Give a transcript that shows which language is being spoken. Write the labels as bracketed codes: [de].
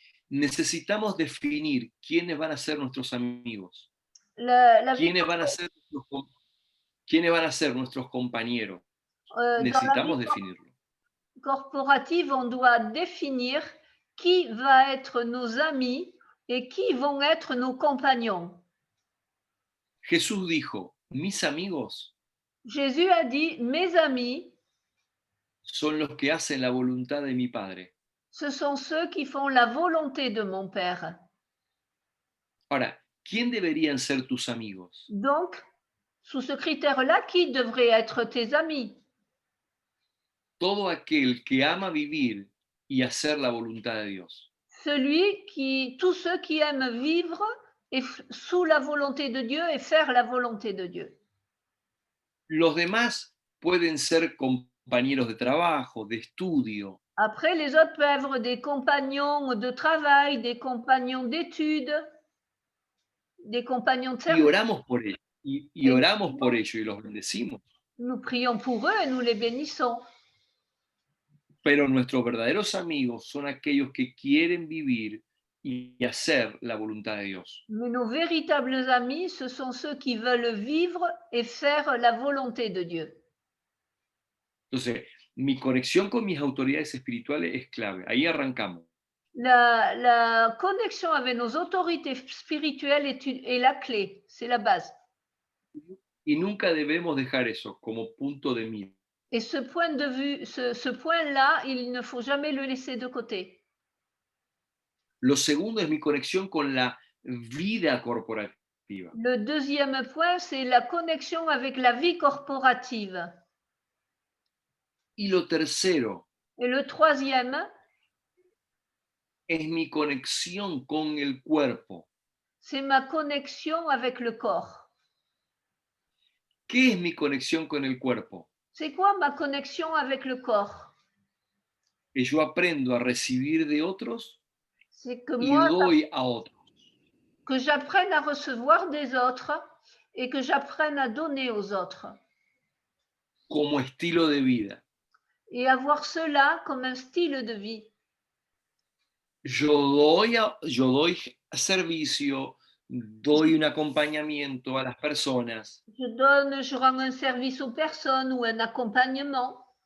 [es] Necesitamos definir quiénes van a ser nuestros amigos, [fr] La vie, [es] quiénes van a ser quiénes van a ser nuestros compañeros. [fr] dans la vie [es] Necesitamos definirlo. [fr] corporative, on doit définir qui va être nos amis et qui vont être nos compagnons. [es] Jesús dijo, mis amigos [fr] Jésus a dit, mes amis, [es] son los que hacen la voluntad de mi Padre. [fr] ce sont ceux qui font la volonté de mon Père. [es] Ahora, ¿quién deberían ser tus amigos? [fr] Donc, sous ce critère-là, qui devrait être tes amis? [es] Todo aquel que ama vivir y hacer la voluntad de Dios. [fr] Tous ceux qui aiment vivre sous la volonté de Dieu et faire la volonté de Dieu. [es] Los demás pueden ser compañeros de trabajo, de estudio, [fr] Après, les autres peuvent être des compagnons de travail, des compagnons d'études, des compagnons de [es] y [fr] service. [es] oramos por ellos, y oramos por ellos y los bendecimos. [fr] Nous prions pour eux et nous les bénissons. [es] Pero nuestros verdaderos amigos son aquellos que quieren vivir y hacer la voluntad de Dios. [fr] Mais nos véritables amis, ce sont ceux qui veulent vivre et faire la volonté de Dieu. [es] Entonces, mi conexión con mis autoridades espirituales es clave. Ahí arrancamos. [fr] La connexion avec nos autorités spirituelles est la clé, c'est la base. [es] Y nunca debemos dejar eso como punto de mira. [fr] Et ce point de vue, ce point-là, il ne faut jamais le laisser de côté. [es] Lo segundo es mi conexión con la vida corporativa. [fr] Le deuxième point, c'est la connexion avec la vie corporative. [es] Y lo tercero [fr] Et le troisième, [es] es mi conexión con el cuerpo. [fr] c'est ma connexion avec le corps. [es] ¿Qué es mi conexión con el cuerpo? [fr] C'est quoi ma connexion avec le corps? [es] Que yo aprendo a recibir de otros [fr] C'est que [es] y [fr] moi, [es] doy a otros. [fr] que j'apprenne à recevoir des autres et que j'apprenne à donner aux autres. [es] Como estilo de vida. [fr] Et avoir cela comme un style de vie. [es] Yo doy servicio, doy un acompañamiento a las personas, [fr] Je rends un service aux personnes ou un accompagnement,